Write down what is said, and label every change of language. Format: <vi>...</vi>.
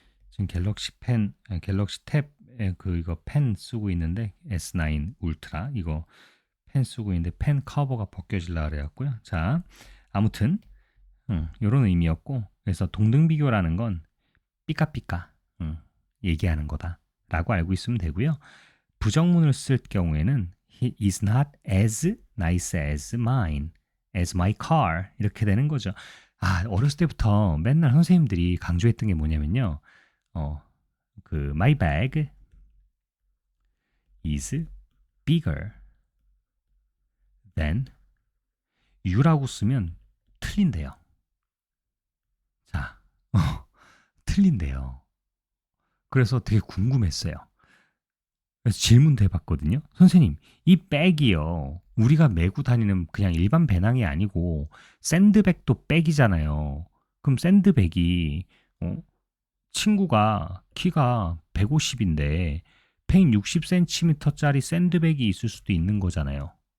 <ko>지금 갤럭시 탭 이거 펜 쓰고 있는데 S9 울트라 이거 펜 쓰고 있는데 펜 커버가 벗겨질라 그래갖고요. 자, 아무튼 이런 의미였고 그래서 동등비교라는 건 삐까삐까 얘기하는 거다라고 알고 있으면 되고요. 부정문을 쓸 경우에는</ko> <en>He is not as nice as mine, as my car</en> <ko>이렇게 되는 거죠. 아, 어렸을 때부터 맨날 선생님들이 강조했던 게 뭐냐면요.</ko> <en>그 my bag is bigger than you라고</en> <ko>쓰면 틀린대요. 자, 틀린대요. 그래서 되게 궁금했어요. 그래서 질문도 해봤거든요. 선생님, 이 백이요. 우리가 메고 다니는 그냥 일반 배낭이 아니고 샌드백도 백이잖아요. 그럼 샌드백이 친구가 키가 150인데 160cm짜리 샌드백이 있을 수도 있는 거잖아요.</ko>